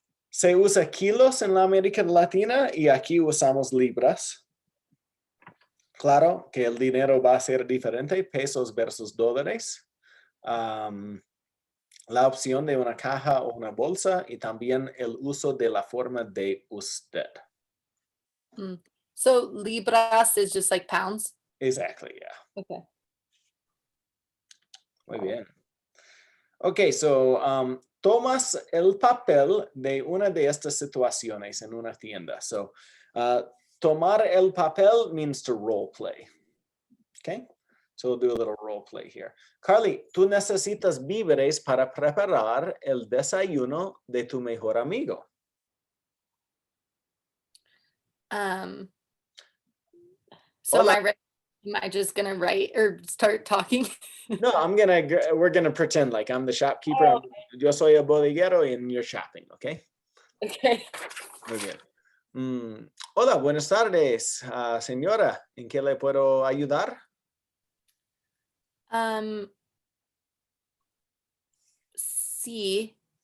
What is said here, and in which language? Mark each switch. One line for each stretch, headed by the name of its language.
Spanish: Se usa kilos en la América Latina y aquí usamos libras. Claro que el dinero va a ser diferente, pesos versus dólares. La opción de una caja o una bolsa y también el uso de la forma de usted.
English: So libras is just like pounds. Exactly, yeah. Okay.
Spanish: Muy bien. Ok, so tomas el papel de una de estas situaciones en una tienda.
English: So
Spanish: tomar el papel
English: means to role play. Okay, so we'll do a little role play here.
Spanish: Carly, tú necesitas víveres para preparar el desayuno de tu mejor amigo.
English: So
Spanish: Hola.
English: am I just gonna write or start talking? No, we're gonna pretend like I'm the shopkeeper. Oh,
Spanish: Yo soy el bodeguero
English: and you're shopping, okay? okay.
Spanish: Muy bien. Hola, buenas tardes, señora. ¿En qué le puedo ayudar? Sí.